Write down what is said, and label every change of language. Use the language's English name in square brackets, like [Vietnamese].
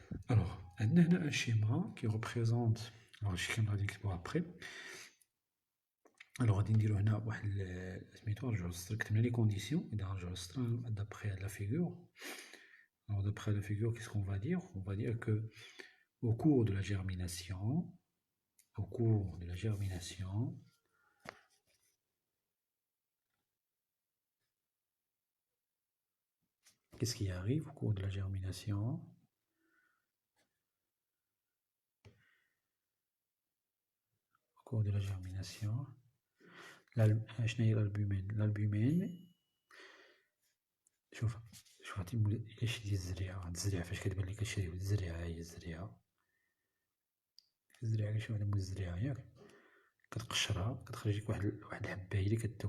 [French] Alors, [Arabic] عندنا هنا [French] un schéma qui représente. [Arabic] Alors الشكل غادي نكتبوه après. Alors غادي نديرو هنا واحد سميتو نرجعو للسطر، كتبنا لي كونديسيون. إذا نرجعو للسطر [French] d'après la figure. Alors d'après la figure, qu'est-ce qu'on va dire? On va dire que au cours de la germination, qu'est-ce qui arrive au cours de la germination? Au cours de la germination, [Arabic] شنو هي الألبومين؟ شوف عطي اش ديال الزريعة فاش كتبان لك هادشي الزريعة هي الزريعة كنشوف هذا مول الزريعة ياك، كتقشرها كتخرج لك واحد الحبة هي اللي كتاكل.